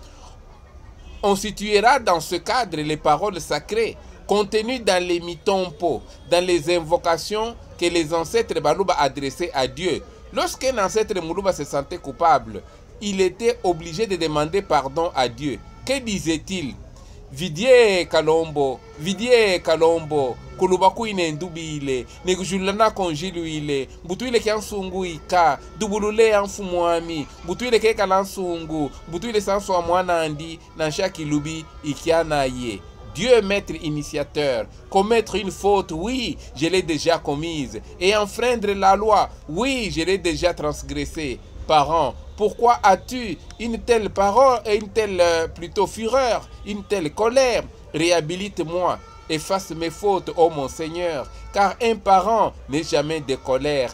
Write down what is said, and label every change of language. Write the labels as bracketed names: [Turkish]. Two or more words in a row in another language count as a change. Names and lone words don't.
[French] On situera dans ce cadre les paroles sacrées contenues dans les mitompo, dans les invocations que les ancêtres Baluba adressaient à Dieu. Lorsqu'un ancêtre Muluba se sentait coupable, il était obligé de demander pardon à Dieu. Que disait-il? [Luba-Katanga] Vidie Kalombo, Kuluba kuine ndubile, negujulana konjiluile, butuile kiansungu ika, dubulule anfumuami, butuile keka lansungu, butuile sanso amwana andi, nansha kilubi ikiana ye. [French] Dieu maître initiateur, commettre une faute, oui, je l'ai déjà commise, et enfreindre la loi, oui, je l'ai déjà transgressée. Parent, pourquoi as-tu une telle parole et une telle plutôt fureur, une telle colère? Réhabilite-moi, efface mes fautes, ô mon Seigneur, car un parent n'est jamais de colère.